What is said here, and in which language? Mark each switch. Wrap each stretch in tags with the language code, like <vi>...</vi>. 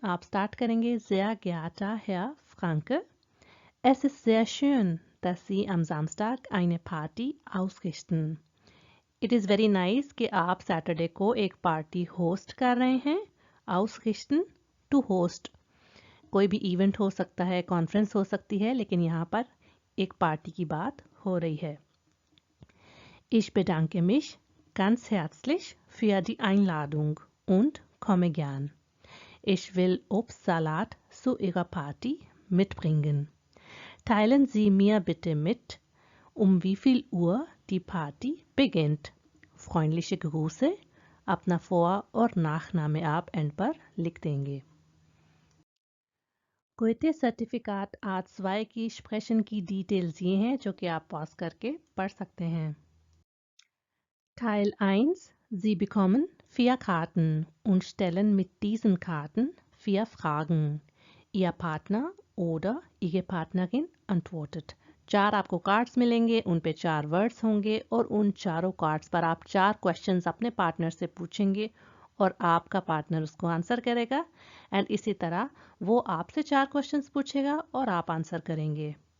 <hi>आप स्टार्ट करेंगे</hi> <de>Sehr geehrter Herr Franke, es ist sehr schön, dass Sie am Samstag eine Party ausrichten.</de> <en>It is very nice</en> <hi>कि आप Saturday को एक party host कर रहे हैं। Ausrichten,</hi> <en>to host,</en> <hi>कोई भी इवेंट हो सकता है, कॉन्फ्रेंस हो सकती है, लेकिन यहाँ पर एक पार्टी की बात हो रही है।</hi> <de>Ich bedanke mich ganz herzlich für die Einladung und komme gern. Ich will Obstsalat zu Ihrer Party mitbringen. Teilen Sie mir bitte mit, um wie viel Uhr Die Party beginnt. Freundliche Grüße.</de> <hi>अपना Vor- और Nachname आप and पर लिख देंगे। Goethe-Zertifikat A2 की Sprechen की details ये हैं जो कि आप पॉज करके पढ़ सकते हैं।</hi> <de>Teil 1. Sie bekommen 4 Karten und stellen mit diesen Karten 4 Fragen. Ihr Partner oder Ihre Partnerin antwortet.</de> <hi>4 आपको कार्ड्स मिलेंगे, उन पे 4 वर्ड्स होंगे और उन चारों कार्ड्स पर आप 4 क्वेश्चंस अपने पार्टनर से पूछेंगे और आपका पार्टनर उसको आंसर करेगा एंड इसी तरह वो आपसे 4 क्वेश्चंस पूछेगा और आप आंसर करेंगे।</hi>